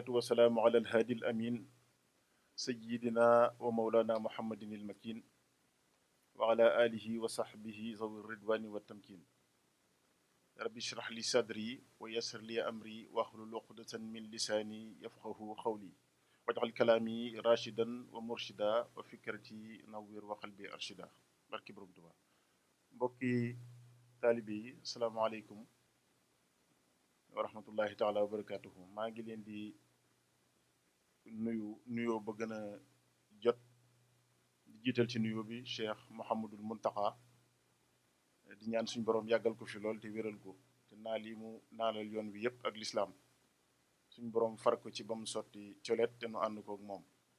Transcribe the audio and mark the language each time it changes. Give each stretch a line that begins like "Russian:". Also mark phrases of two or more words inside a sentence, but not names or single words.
Arabic: والسلام على الهادي الأمين سيدنا ومولانا محمد المكين وعلى آله وصحبه ذوي الرضوان والتمكين رب اشرح لي صدري ويسر لي أمري واحلل عقدة من لساني يفقهوا قولي واجعل كلامي راشدا ومرشدا وفكرتي نوّر وقلبي أرشدا
Wolof: barki borom Tuubaa. Mbokki taalibe yi
Arabic: السلام عليكم ورحمة الله تعالى وبركاته.
Wolof: maa ngi leen di nuyoo ba gën a jot di jiital ci nuyoo bi Cheikh Mouhamadul Muntaqa di ñaan suñu borom yàggal ko fi lool te wéral ko te naal yi mu naalal yoon wi yépp ak lislaam suñu borom far ko ci ba mu sotti colet te nu ànd koog moom.